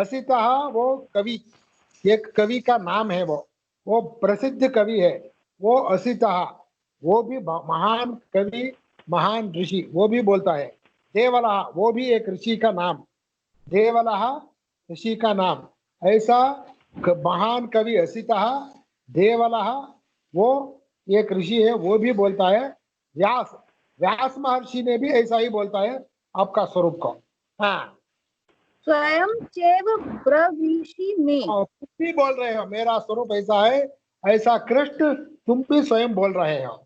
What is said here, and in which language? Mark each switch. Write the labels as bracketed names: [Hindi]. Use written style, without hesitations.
[Hindi] असितः वो कवि, एक कवि का नाम है, वो प्रसिद्ध कवि है, वो असितः, वो भी महान कवि, महान ऋषि, वो भी बोलता है। देवलः, वो भी एक ऋषि का नाम, देवलः ऋषि का नाम। ऐसा महान कवि असितः, देवलः वो एक ऋषि है वो भी बोलता है, व्यास व्यास महर्षि ने भी ऐसा ही बोलता है आपका स्वरूप को। हाँ, [Sanskrit] स्वयं चैव ब्रवीषि मे। [Hindi] तुम भी बोल रहे हो मेरा स्वरूप ऐसा है, ऐसा कृष्ण तुम भी स्वयं बोल रहे हो।